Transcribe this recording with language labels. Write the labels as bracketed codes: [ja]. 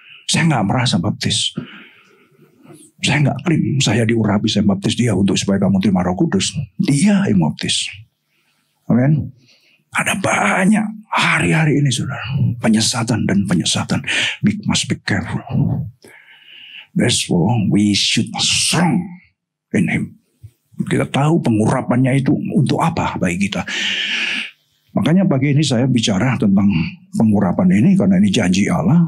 [id] Saya nggak merasa baptis. Saya nggak klaim saya diurapi, saya baptis dia untuk supaya kamu terima Roh Kudus. Dia yang baptis. Amin. Ada banyak hari-hari ini saudara, penyesatan dan penyesatan. [en] We must be careful. That's why we should strong in Him. [id] Kita tahu pengurapannya itu untuk apa bagi kita. Makanya pagi ini saya bicara tentang pengurapan ini karena ini janji Allah.